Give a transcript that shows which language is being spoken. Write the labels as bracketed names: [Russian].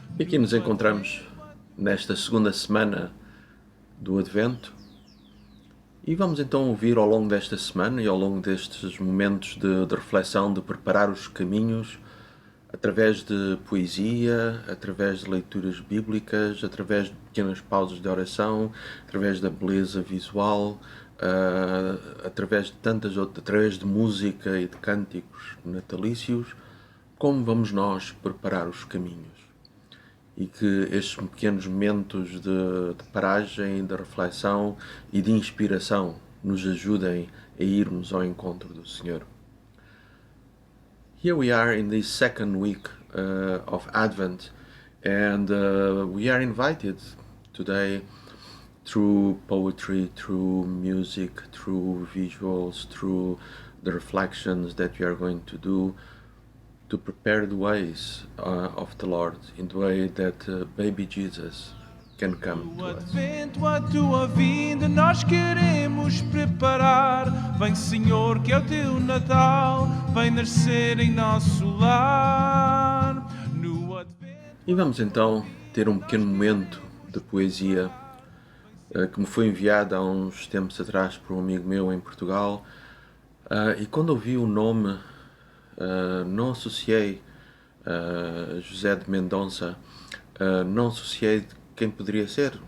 [Portuguese] E aqui nos encontramos nesta segunda semana do Advento e vamos então ouvir ao longo desta semana e ao longo destes momentos de reflexão, de preparar os caminhos, através de poesia, através de leituras bíblicas, através de pequenas pausas de oração, através da beleza visual, através de tantas outras, através de música e de cânticos natalícios, como vamos nós preparar os caminhos. E que estes pequenos momentos de paragem, de reflexão e de inspiração nos ajudem a irmos ao encontro do Senhor. [English] Here we are in this second week of Advent, and we are invited today through poetry, through music, through visuals, through the reflections that we are going to do, to prepare the ways of the Lord in the way that baby Jesus can come to us. [Portuguese] Advento, a tua vinda, nós queremos preparar. Vem, Senhor, que é o teu Natal, vem nascer em nosso lar. No Advento... E vamos então ter um pequeno momento de poesia que me foi enviado há uns tempos atrás por um amigo meu em Portugal, e quando ouvi o nome não associei José de Mendonça, não associei quem poderia ser.